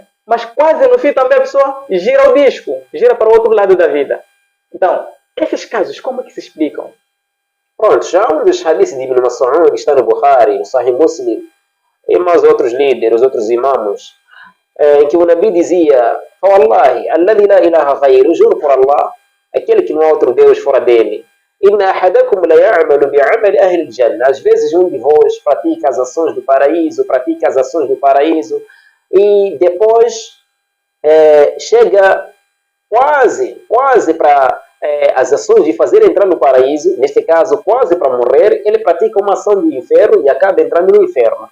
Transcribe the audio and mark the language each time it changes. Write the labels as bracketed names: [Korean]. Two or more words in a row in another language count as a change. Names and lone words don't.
[Portuguese] Mas quase no fim também a pessoa gira o disco, gira para o outro lado da vida. Então, esses casos, como é que se explicam? Pronto, já um dos hadiths de Ibn Mas'ud, que está no Bukhari, no Sahih Muslim, e mais outros líderes, outros imãos, em que o Nabi dizia: [Arabic] والله، الذي لا إله غيره, [Portuguese] juro por Allah, aquele que não há outro Deus fora dele. [Arabic] إن أحدكم ليعمل بعمل أهل الجنة. [Portuguese] Às vezes um de vós pratica as ações do paraíso, e depois chega quase para as ações de fazer entrar no paraíso, neste caso quase para morrer, ele pratica uma ação do inferno e acaba entrando no inferno.